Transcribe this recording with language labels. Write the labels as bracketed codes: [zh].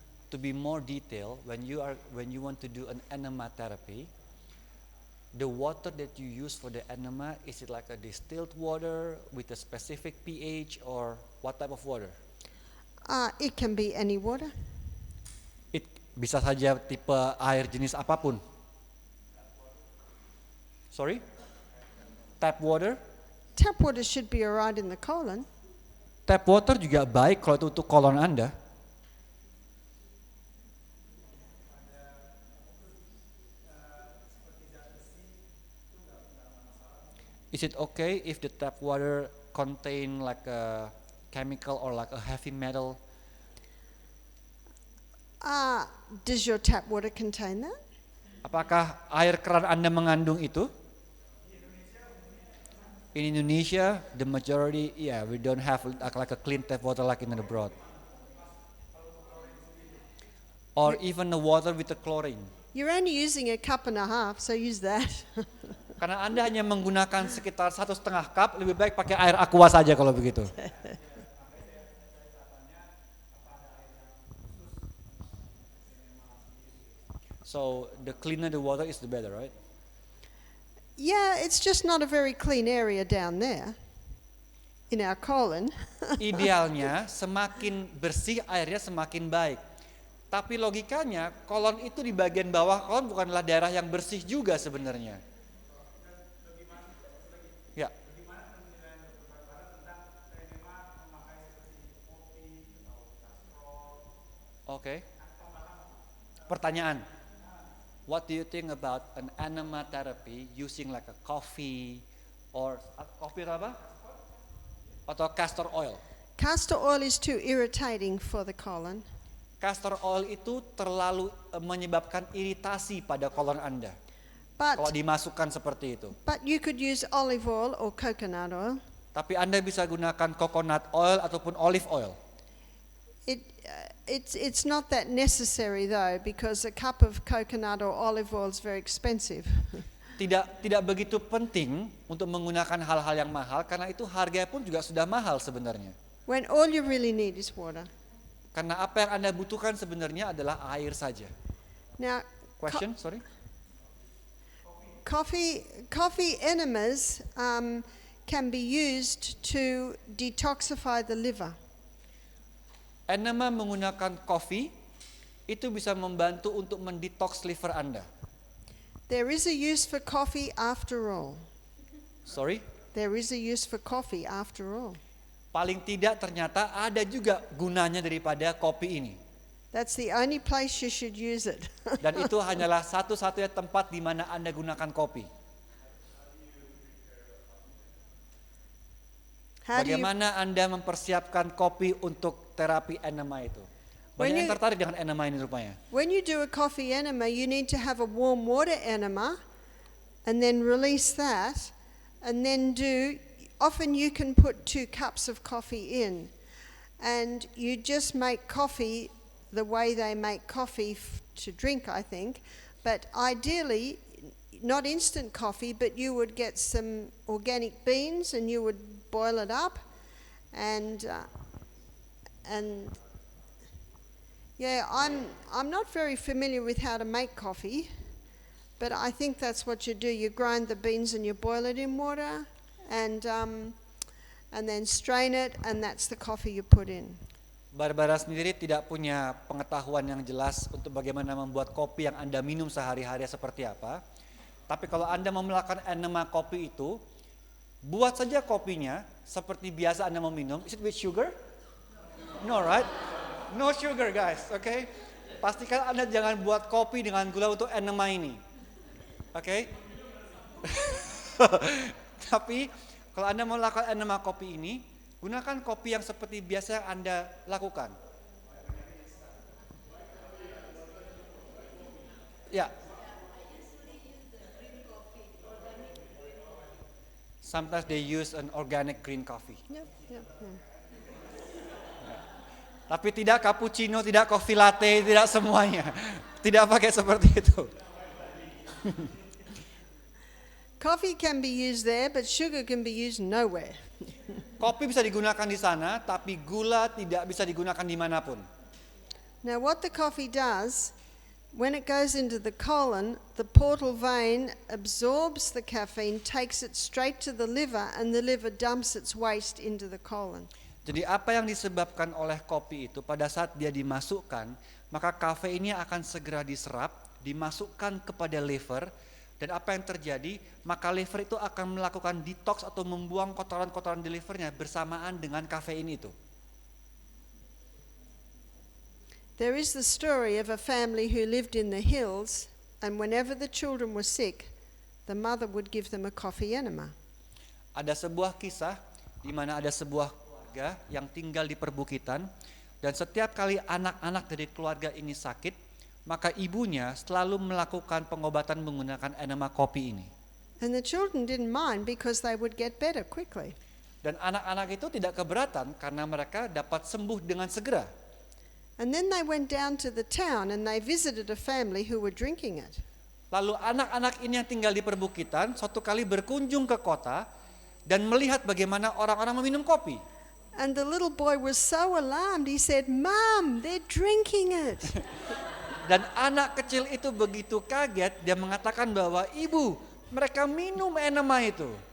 [en] To be more detailed, when you want to do an enema therapy, the water that you use for the enema, is it like a distilled water with a specific pH or what type of water? It can be any water. [id] It bisa saja tipe air jenis apapun. [en] Sorry? Tap water? Tap water should be alright in the colon. [id] Tap water juga baik kalau itu untuk kolon Anda. [en] Is it okay if the tap water contain like a chemical or like a heavy metal? Does your tap water contain that? [id] Apakah air keran Anda mengandung itu? [en] In Indonesia, the majority, we don't have like a clean tap water like in abroad. Or even the water with the chlorine. You're only using a cup and a half, so use that. [id] Karena Anda hanya menggunakan sekitar 1,5 cup, lebih baik pakai air aqua saja kalau begitu. [en] So the cleaner the water is the better, right? Yeah, it's just not a very clean area down there in our colon. [id] Idealnya semakin bersih airnya semakin baik. Tapi logikanya kolon itu di bagian bawah kolon bukanlah daerah yang bersih juga sebenarnya. Ya. Oke. Pertanyaan. [en] What do you think about an enema therapy using like a coffee or coffee apa? [id] Atau castor oil? [en] Castor oil is too irritating for the colon. [id] Castor oil itu terlalu menyebabkan iritasi pada kolon Anda. Kalau dimasukkan seperti itu. [en] But you could use olive oil or coconut oil. [id] Tapi Anda bisa gunakan coconut oil ataupun olive oil. [en] It's not that necessary though, because a cup of coconut or olive oil is very expensive. [id] Tidak begitu penting untuk menggunakan hal-hal yang mahal karena itu harganya pun juga sudah mahal sebenarnya. [en] When all you really need is water. [id] Karena apa yang Anda butuhkan sebenarnya adalah air saja. [en] Now, Question, sorry. Coffee enemas can be used to detoxify the liver. [id] Enema menggunakan kopi itu bisa membantu untuk mendetoks liver Anda. [en] There is a use for coffee after all. Sorry? there is a use for coffee after all. [id] Paling tidak ternyata ada juga gunanya daripada kopi ini. [en] That's the only place you should use it. [id] Dan itu hanyalah satu-satunya tempat di mana Anda gunakan kopi. [en] How do you, [id] Bagaimana Anda mempersiapkan kopi untuk terapi enema itu? [en] When [id] Banyak yang [en] you- [id] tertarik dengan enema ini rupanya. [en] when you do a coffee enema, you need to have a warm water enema and then release that and then often you can put 2 cups of coffee in and you just make coffee the way they make coffee to drink, I think. But ideally, not instant coffee, but you would get some organic beans and you would boil it up and yeah, I'm not very familiar with how to make coffee, but I think that's what you do. You grind the beans and you boil it in water, and then strain it, and that's the coffee you put in. [id] Barbara sendiri tidak punya pengetahuan yang jelas untuk bagaimana membuat kopi yang Anda minum sehari-hari seperti apa. Tapi kalau Anda mau melakukan enema kopi itu, buat saja kopinya seperti biasa Anda meminum. [en] Is it with sugar? No, right? No sugar, guys, okay? [id] Pastikan Anda jangan buat kopi dengan gula untuk enema ini. Oke? Tapi kalau Anda mau lakukan enema kopi ini, gunakan kopi yang seperti biasa yang Anda lakukan. Ya. [en] Sometimes they use an organic green coffee. Yep. [id] Tapi tidak cappuccino, tidak coffee latte, tidak semuanya. Tidak pakai seperti itu. [en] Coffee can be used there, but sugar can be used nowhere. [id] Kopi bisa digunakan di sana, tapi gula tidak bisa digunakan dimanapun. [en] Now, what the coffee does, when it goes into the colon, the portal vein absorbs the caffeine, takes it straight to the liver, and the liver dumps its waste into the colon. [id] Jadi apa yang disebabkan oleh kopi itu pada saat dia dimasukkan, maka kafeinnya akan segera diserap, dimasukkan kepada liver, dan apa yang terjadi, maka liver itu akan melakukan detox atau membuang kotoran-kotoran di livernya bersamaan dengan kafein itu. [en] There is the story of a family who lived in the hills, and whenever the children were sick, the mother would give them a coffee enema. [id] Ada sebuah kisah di mana ada sebuah keluarga yang tinggal di perbukitan, dan setiap kali anak-anak dari keluarga ini sakit, maka ibunya selalu melakukan pengobatan menggunakan enema kopi ini. [en] And the children didn't mind because they would get better quickly. [id] Dan anak-anak itu tidak keberatan karena mereka dapat sembuh dengan segera. [en] And then they went down to the town and they visited a family who were drinking it. [id] Lalu anak-anak ini yang tinggal di perbukitan suatu kali berkunjung ke kota dan melihat bagaimana orang-orang meminum kopi. [en] And the little boy was so alarmed, he said, "Mom, they're drinking it." [id] Dan anak kecil itu begitu kaget, dia mengatakan bahwa ibu, mereka minum enema itu.